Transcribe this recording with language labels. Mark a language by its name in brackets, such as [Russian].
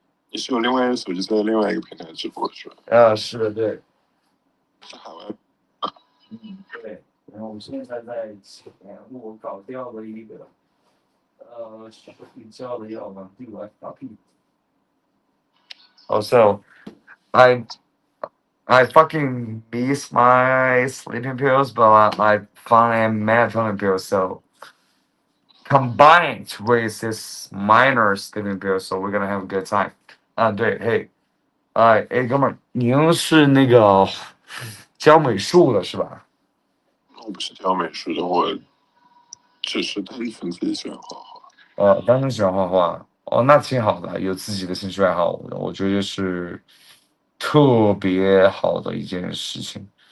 [Chinese] 你是有另外一个手机在另外一个平台直播是吧？是的，对。在海外。对。然后我现在在前我搞掉了一个睡觉的药丸，对我搞屁。 [English] Also, I fucking miss my sleeping pills, but I found a melatonin pill, so combined with this minor sleeping pill, so we're gonna have a good time. [Chinese] 对，嘿，哥们儿，您是那个教美术的是吧？我不是教美术的，我只是单纯自己喜欢画画。单纯喜欢画画。哦，那挺好的，有自己的兴趣爱好，我觉得是特别好的一件事情。